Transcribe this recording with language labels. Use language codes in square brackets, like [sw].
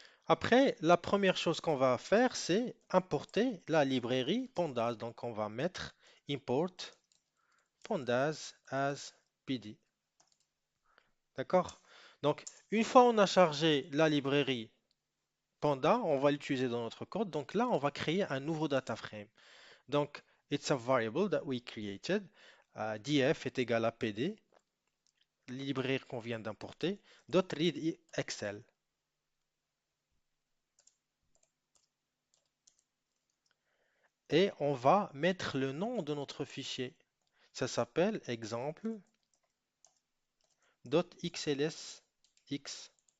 [fr] Après, la première chose qu'on va faire, c'est importer la librairie Pandas. Donc on va mettre import pandas as PD. D'accord? Donc, une fois on a chargé la librairie Panda, on va l'utiliser dans notre code. Donc là, on va créer un nouveau data frame. [en] Donc, it's a variable that we created. [fr] df est égal à pd, librairie qu'on vient d'importer, .read excel. Et on va mettre le nom de notre fichier. Ça s'appelle exemple.xlsx.